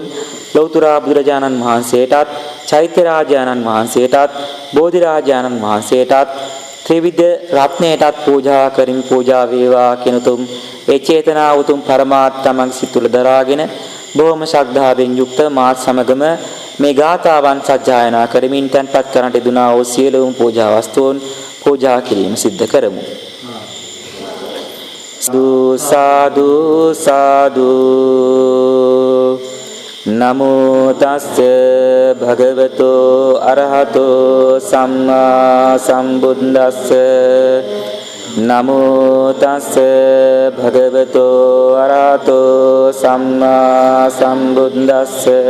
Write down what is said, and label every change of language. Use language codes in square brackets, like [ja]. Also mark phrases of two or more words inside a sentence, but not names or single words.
[si] ලෞතර බුදුරජාණන් වහන්සේටත්, චෛත්‍ය රාජානන් වහන්සේටත්, බෝධි රාජානන් වහන්සේටත්, ත්‍රිවිධ රත්නයටත් පූජා කරමින් පූජා වේවා කියන උතුම් ඒ චේතනා උතුම් පරමාර්ථ තමන් සිත තුළ දරාගෙන බොහොම ශ්‍රද්ධාවෙන් යුක්ත මාත් සමගම මේ ගාථාවන් සජ්ජායනා කරමින් තැන්පත් කරන්නට දුනා වූ සියලුම පූජා වස්තුන් පූජා කිරීම සිද්ධ කරමු. [pi] සාදු සාදු නමෝ තස්ස භගවතෝ අරහතෝ සම්මා සම්බුද්දස්ස නමෝ තස්ස භගවතෝ අරහතෝ සම්මා සම්බුද්දස්ස